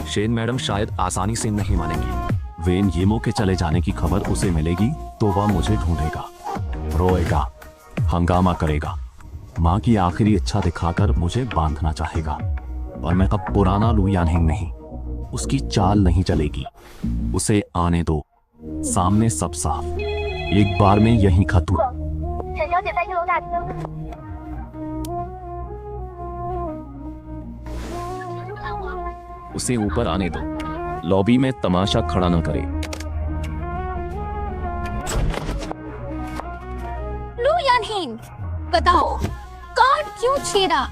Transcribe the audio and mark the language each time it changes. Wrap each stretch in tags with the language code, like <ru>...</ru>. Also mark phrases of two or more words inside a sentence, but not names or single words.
<hi>शेन मैडम शायद आसानी से नहीं मानेंगी। वेन येमो के चले जाने की खबर उसे मिलेगी तो वह मुझे ढूंढेगा, रोएगा, हंगामा करेगा, माँ की आखिरी इच्छा दिखाकर मुझे बांधना चाहेगा। और मैं अब पुराना लू यानहिंग नहीं, उसकी चाल नहीं चलेगी। उसे आने दो, सामने सब साफ, एक बार में यही खत्म।</hi> <zh>沈小姐在1楼大厅。</zh> <hi>उसे ऊपर आने दो, लॉबी में तमाशा खड़ा न करे। लू यानहिंग, बताओ कार्ड क्यों छेड़ा?</hi>